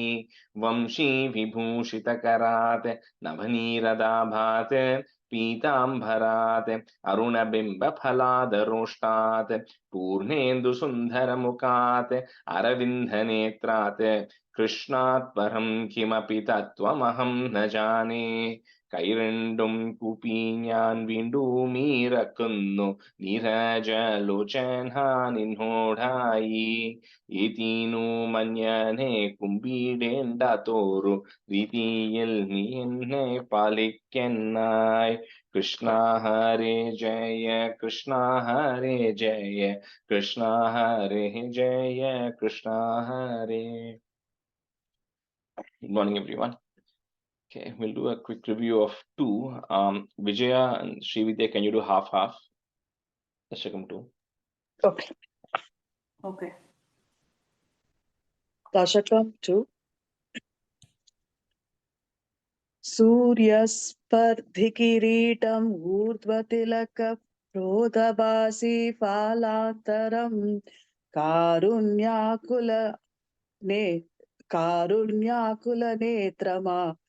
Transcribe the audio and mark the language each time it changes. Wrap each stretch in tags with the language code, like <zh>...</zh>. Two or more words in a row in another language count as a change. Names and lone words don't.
<sa>वंशी विभूषितकरात् नवनीरदाभात् पीताम्बरात् अरुणबिम्बफलादरोष्टात् पूर्णेन्दुसुन्दरमुखात् अरविन्दनेत्रात् कृष्णात् परं किमपि तत्त्वमहं न जाने।</sa> <ml>കൈരണ്ടും കൂപ്പി ഞാൻ വീണ്ടും ഇറക്കുന്നു നീരജലോചന നിന്നോടായി. ഇതിനു മഞ്ഞനെ കുമ്പിടേണ്ട തോറു രീതിയിൽ നീ എന്നെ പാലിക്കനായി. കൃഷ്ണ ഹരേ ജയ കൃഷ്ണ ഹരേ ജയ കൃഷ്ണ ഹരേ ജയ കൃഷ്ണ ഹരേ.</ml> <en>Good morning, everyone. Okay, we'll do a quick review of two. Vijaya and Srividya, can you do half? Dasakam 2. Okay. Dasakam 2.</en> <sa>सूर्यस्पर्धिकिरीटम् ऊर्ध्वतिलकप्रोदभासि फालात्तरम् कारुण्याकुल कारुण्याकुलनेत्रमा</sa>